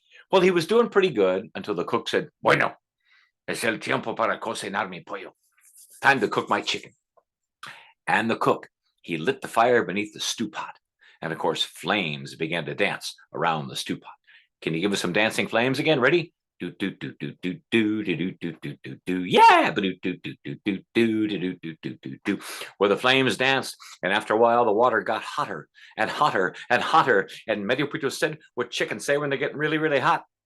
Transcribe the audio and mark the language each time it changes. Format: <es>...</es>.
<en>Well, he was doing pretty good until the cook said,</en> <es>"Bueno, es el tiempo para cocinar mi pollo.</es> <en>Time to cook my chicken." And the cook, he lit the fire beneath the stew pot. And of course, flames began to dance around the stew pot. Can you give us some dancing flames again? Ready? Do do do do do do do do do do do. Yeah, do do do do do do do do do do do. Where the flames danced, and after a while the water got hotter and hotter and hotter. And Medio Pollito said what chickens say when they're getting really, really hot.</en>